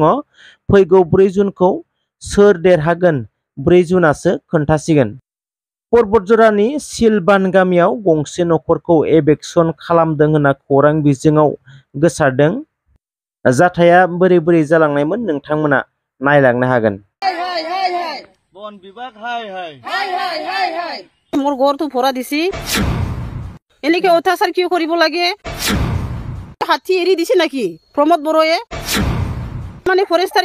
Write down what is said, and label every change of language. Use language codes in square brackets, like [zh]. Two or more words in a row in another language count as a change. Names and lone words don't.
[brx] फैगौ 4 जुनखौ सोर देरहागोन 4 जुनासो खोन्थासिगोन। पर्बतजरानि सिलबान गामियाव गंसे नखरखौ एभेक्सन खालामदों होनना खौरां बिजोङाव गोसारदों। जाथाया बोरै बोरै जालांनायमोन नोंथांमोना नायलांनो हागोन। [as] बन बिभाग हाय हाय মোৰ ঘৰ তো ভৰা দিছি এনেকে অত্যাচার কিয় কৰিব লাগে হাতী এৰি দিছে নাকি প্ৰমোদ বড়োয়ে মানে ফৰেষ্টাৰ